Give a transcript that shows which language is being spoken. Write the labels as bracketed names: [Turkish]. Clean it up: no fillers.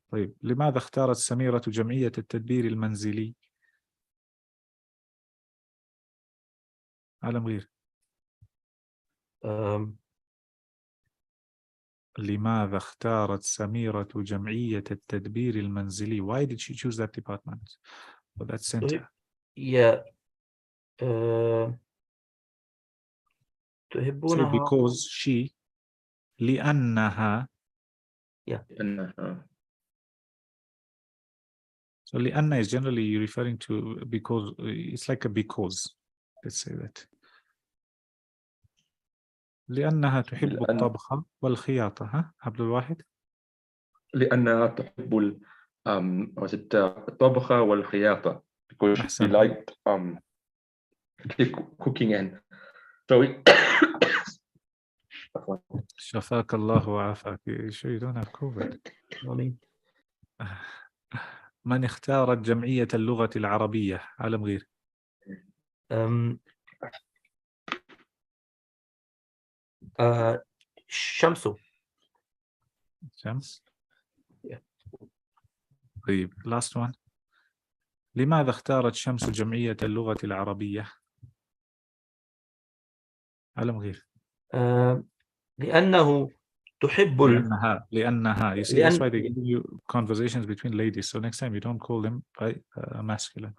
[Arabic] طيب لماذا اختارت سميرة جمعية التدبير المنزلي؟ عالم غير. لماذا اختارت سميرة جمعية التدبير المنزلي? [English] Why did she choose that department or that center? Yeah. So [Arabic] تحبونها. [English] because she لأنها. So لأن is generally referring to because, it's like a because. Let's say that. [Arabic] لأنها تحب الطبخ والخياطة. ها عبد الواحد؟ لأنها تحب الطبخ والخياطة, [English] because she [Arabic] أحسن. [English] liked cooking and sewing. [Arabic] شفاك الله وعافاك. [English] You don't have COVID. [Arabic] من اختارت جمعية اللغة العربية؟ عالم غير. شمس. شمس. [English] طيب last one. [Arabic] لماذا اختارت شمس جمعية اللغة العربية؟ عالم غير. لأنه تحب لأنها. [English] You see, that's why they give you conversations between ladies. So next time you don't call them by masculine.